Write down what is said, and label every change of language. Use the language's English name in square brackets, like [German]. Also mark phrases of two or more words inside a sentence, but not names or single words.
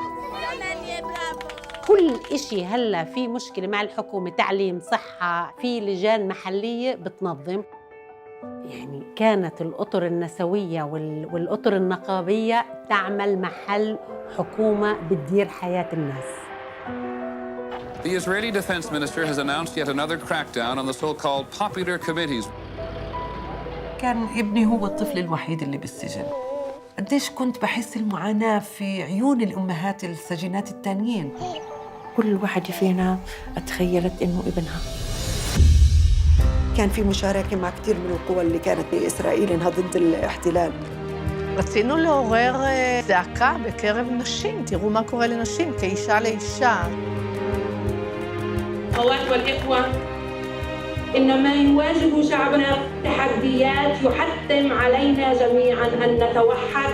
[Arabic] كل إشي هلا في مشكلة مع الحكومة، تعليم، صحة، في لجان محلية بتنظم. يعني كانت الأطر النسوية والأطر النقابية تعمل محل حكومة بتدير حياة الناس. [English] The Israeli defense minister has announced yet another crackdown on the so-called popular committees. [Arabic] كان ابني هو الطفل الوحيد اللي بالسجن. قديش كنت بحس المعاناة في عيون الأمهات السجينات التانيين. كل واحد فينا تخيلت إنه ابنها. كان في مشاركة مع كثير من القوى اللي كانت بإسرائيل إنها ضد الاحتلال. [Hebrew] רצינו לעורר זעקה בקרב נשים, תראו מה קורה לנשים כאישה לאישה. [Arabic] أخوات والإخوة، إن ما يواجه شعبنا تحديات يحتم علينا جميعاً أن نتوحد.